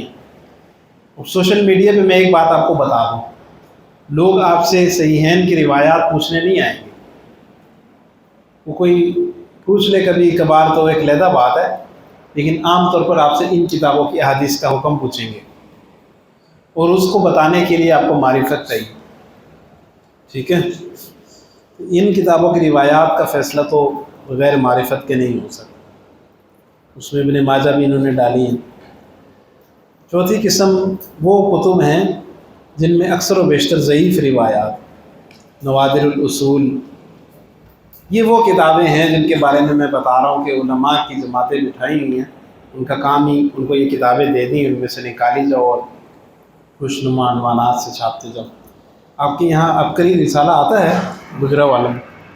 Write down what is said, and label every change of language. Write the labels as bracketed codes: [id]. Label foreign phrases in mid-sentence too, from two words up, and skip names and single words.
[ur] اور سوشل میڈیا پہ میں ایک بات آپ کو بتا دوں، لوگ آپ سے صحیحین کی روایات پوچھنے نہیں آئیں گے، وہ کوئی پوچھ لے کبھی کبھار تو ایک علیحدہ بات ہے، لیکن عام طور پر آپ سے ان کتابوں کی احادیث کا حکم پوچھیں گے، اور اس کو بتانے کے لیے آپ کو معرفت چاہیے، ٹھیک ہے؟ ان کتابوں کی روایات کا فیصلہ تو بغیر معرفت کے نہیں ہو سکتا، اس میں ابن ماجہ بھی انہوں نے ڈالی ہیں۔ چوتھی قسم وہ کتب ہیں جن میں اکثر و بیشتر ضعیف روایات، نوادر الاصول، یہ وہ کتابیں ہیں جن کے بارے میں بتا رہا ہوں کہ علماء کی جماعتیں بٹھائی ہوئی ہیں، ان کا کام ہی ان کو یہ کتابیں دے دیں، ان میں سے نکالی جاؤ اور خوشنما عنوانات سے چھاپتے جاؤ۔ آپ کے یہاں عبقری رسالہ آتا ہے گجرا والوں میں؟